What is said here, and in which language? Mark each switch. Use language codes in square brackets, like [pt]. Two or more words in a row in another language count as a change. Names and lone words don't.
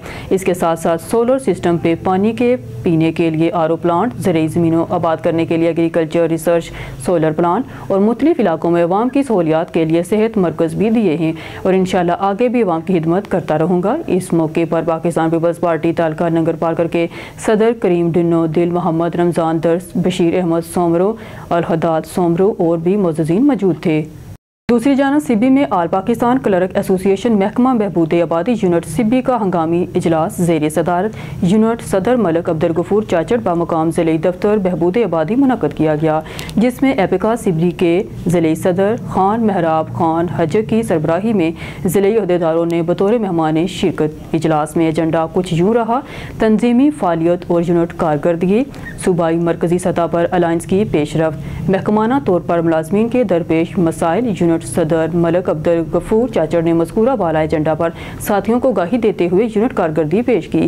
[ur] اس کے ساتھ ساتھ [en] solar system [ur] پے پانی کے پینے کے لیے [en] RO plant, [ur] ضروری زمینوں آباد کرنے کے لیے [en] agriculture research solar plant [ur] اور مختلف علاقوں میں عوام کی سہولیات کے لیے صحت مرکز بھی دیے ہیں اور انشاءاللہ آگے بھی عوام کی خدمت کرتا رہوں گا. اس موقع پر پاکستان پیپلز پارٹی تعلقہ ننگر پارکر کے صدر کریم ڈنو دل، محمد رمضان درس، بشیر احمد سومرو، الحداد سومرو اور بھی موجودین موجود تھے. دوسری جانب سبی میں آل پاکستان کلرک ایسوسی ایشن محکمہ بہبود آبادی یونٹ سبی کا ہنگامی اجلاس زیر صدارت یونٹ صدر ملک عبد الغفور چاچڑ بمقام ضلع دفتر بہبود آبادی منعقد کیا گیا، جس میں ایپکا سبی کے ضلع صدر خان محراب خان حج کی سربراہی میں ضلع عہدیداروں نے بطور مہمان شرکت. اجلاس میں ایجنڈا کچھ یوں رہا: تنظیمی فعالیت اور یونٹ کارکردگی، صوبائی مرکزی سطح پر الائنس کی پیشرفت، محکمانہ طور پر ملازمین کے درپیش مسائل، یونٹ یونٹ صدر ملک عبد الغفور چاچڑ نے مذکورہ بالا ایجنڈا پر ساتھیوں کو آگاہی دیتے ہوئے یونٹ کارکردگی پیش کی.